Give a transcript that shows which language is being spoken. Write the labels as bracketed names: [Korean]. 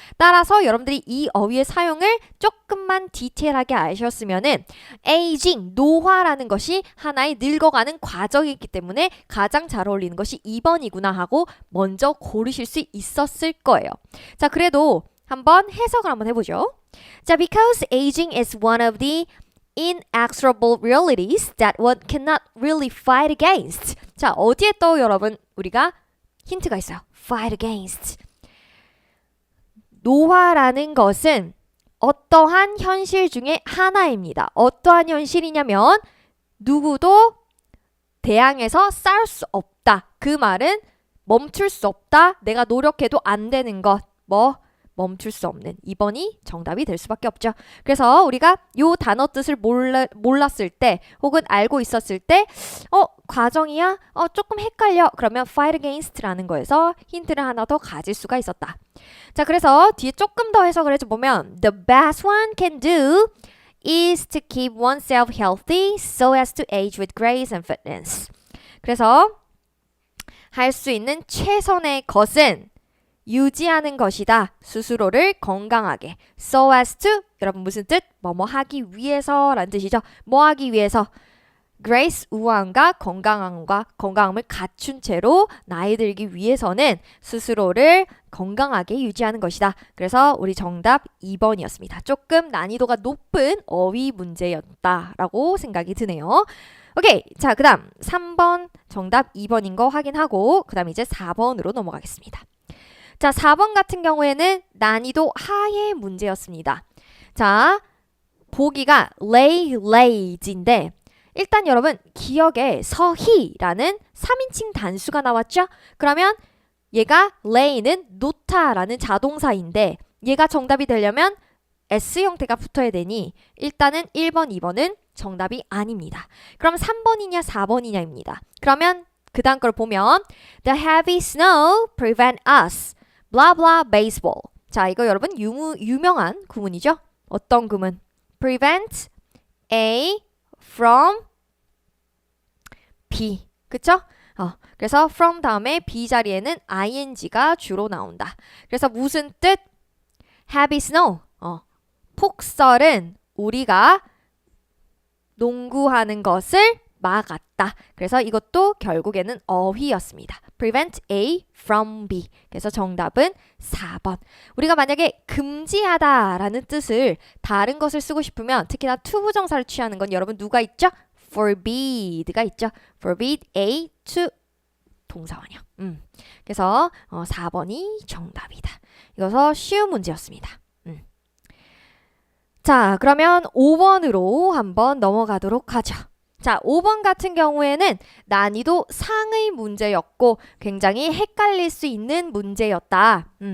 [Korean] 따라서 여러분들이 이 어휘의 사용을 조금만 디테일하게 아셨으면은 aging, 노화라는 것이 하나의 늙어가는 과정이기 때문에 가장 잘 어울리는 것이 2번이구나 하고 먼저 고르실 수 있었을 거예요. 자, 그래도 한번 해석을 한번 해보죠. [English] 자, because aging is one of the inexorable realities that one cannot really fight against. [Korean] 자, 어디에 또 여러분 우리가 힌트가 있어요. [English] fight against. [Korean] 노화라는 것은 어떠한 현실 중에 하나입니다. 어떠한 현실이냐면 누구도 대항해서 싸울 수 없다. 그 말은 멈출 수 없다. 내가 노력해도 안 되는 것. 멈출 수 없는 2번이 정답이 될 수밖에 없죠. 그래서 우리가 요 단어 뜻을 몰랐을 때 혹은 알고 있었을 때 과정이야? 조금 헷갈려. 그러면 fight against라는 거에서 힌트를 하나 더 가질 수가 있었다. 자, 그래서 뒤에 조금 더 해석을 해보면 [English] The best one can do is to keep oneself healthy so as to age with grace and fitness. [Korean] 그래서 할 수 있는 최선의 것은 유지하는 것이다. 스스로를 건강하게. [English] So as to [Korean] 여러분 무슨 뜻? 뭐뭐 하기 위해서 라는 뜻이죠. 뭐 하기 위해서? Grace, 우아함과 건강함을 갖춘 채로 나이 들기 위해서는 스스로를 건강하게 유지하는 것이다. 그래서 우리 정답 2번이었습니다. 조금 난이도가 높은 어휘 문제였다라고 생각이 드네요. 오케이. 자, 그 다음 3번 정답 2번인 거 확인하고 그 다음 이제 4번으로 넘어가겠습니다. 자, 4번 같은 경우에는 난이도 하의 문제였습니다. 자, 보기가 lays인데 일단 여러분 기억에 서희라는 3인칭 단수가 나왔죠? 그러면 얘가 lay는 놓다라는 자동사인데 얘가 정답이 되려면 S 형태가 붙어야 되니 일단은 1번, 2번은 정답이 아닙니다. 그럼 3번이냐 4번이냐입니다. 그러면 그 다음 걸 보면 [English] The heavy snow prevent us blah blah baseball. [Korean] 자, 이거 여러분 유명한 구문이죠? 어떤 구문? prevent A from B. 그쵸? 그래서 from 다음에 B 자리에는 ing가 주로 나온다. 그래서 무슨 뜻? heavy snow. 폭설은 우리가 농구하는 것을 막았다. 그래서 이것도 결국에는 어휘였습니다. [English] prevent A from B. [Korean] 그래서 정답은 4번. 우리가 만약에 금지하다라는 뜻을 다른 것을 쓰고 싶으면 특히나 투부정사를 취하는 건 여러분 누가 있죠? forbid가 있죠. [English] forbid A to 동사원형. [Korean] 그래서 4번이 정답이다. 이거서 쉬운 문제였습니다. 자, 그러면 5번으로 한번 넘어가도록 하죠. 자, 5번 같은 경우에는 난이도 상의 문제였고 굉장히 헷갈릴 수 있는 문제였다.